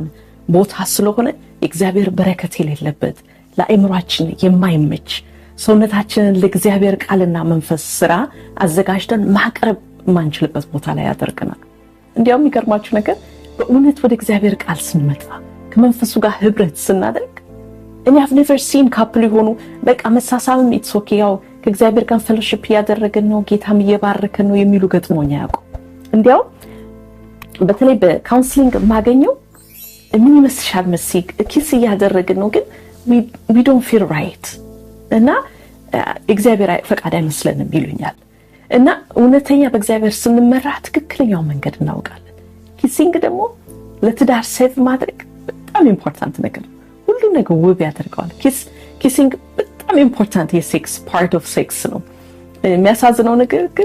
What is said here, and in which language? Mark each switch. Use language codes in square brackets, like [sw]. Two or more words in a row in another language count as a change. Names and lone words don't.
[am] ቦታ ስለሆነ የእግዚአብሔር በረከት የሌለበት ለአእምሯችን የማይመች ሰውነታችንን ለእግዚአብሔር ቃልና መንፈስ ስራ አዘጋጅተን ማቅረብ የማንችልበት ቦታ ላይ ያደርገናል። እንዲያውም የሚገርማችሁ ነገር በእውነት ወደ እግዚአብሔር ቃል ስንመጣ ከመንፈሱ ጋር ህብረት ስናደርግ እኔ [en] I've never seen couple [am] የሆኑ በቃ መሳሳምም [en] it's okay [am] ያው ከእግዚአብሔር ጋር ፌሎሺፕ ያደረግን ነው ጌታም እየባረከን ነው የሚሉ ገጥሞኛ ያውቁ። እንዲያው በተለይ በካውንስሊንግ ማገኘው ምን ይመስልሻል መሲክ ኪስ ያደረግን ነው ግን [en] we don't feel right [am] እና እግዚአብሔር ፈቃድ አይመስለንም ይሉኛል። እና እውነተኛ በእግዚአብሔር ስንመራ ትክክለኛው መንገድ እናውቃለን። ኪሲንግ ደግሞ ለትዳር ሴቭ ማድረግ በጣም ኢምፖርታንት ነገር ነው። ሁሉ ነገር ውብ ያደርገዋል። ኪሲንግ በጣም ኢምፖርታንት የሴክስ [en] part of sex [am] ነው። የሚያሳዝነው ነገር ግን